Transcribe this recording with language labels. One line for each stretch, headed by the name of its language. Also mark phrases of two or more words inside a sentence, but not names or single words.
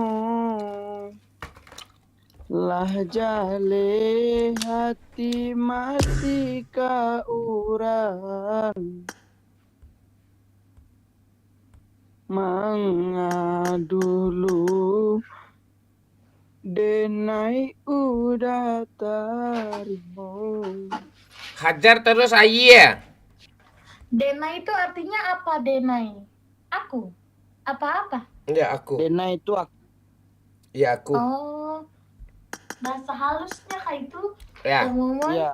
Minangkabau: lah jale hati masih ka urang manga dulu denai udah tarimo.
Indonesian: Hajar terus ayah. Denai itu artinya apa Denai? Aku? Apa-apa? Ya aku. Denai itu aku. Ya aku. Oh. Bahasa halusnya kayak itu? Ya. Iya.